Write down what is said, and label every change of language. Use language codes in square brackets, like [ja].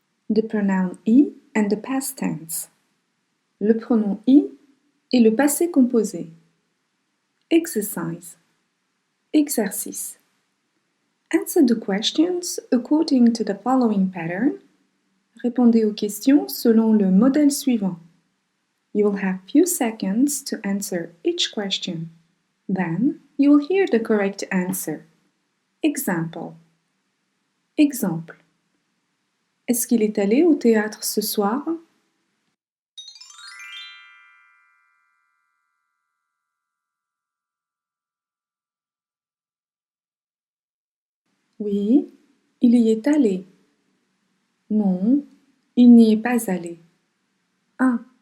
[en] The pronoun I and the past tense. [fr] Le pronom I et le passé composé. [en] Exercise. [fr] Exercice. [en] Answer the questions according to the following pattern. [fr] Répondez aux questions selon le modèle suivant. [en] You will have few seconds to answer each question. Then you will hear the correct answer. Example. [fr] Exemple. Est-ce qu'il est allé au théâtre ce soir? Oui, il y est allé. Non, il n'y est pas allé. 1.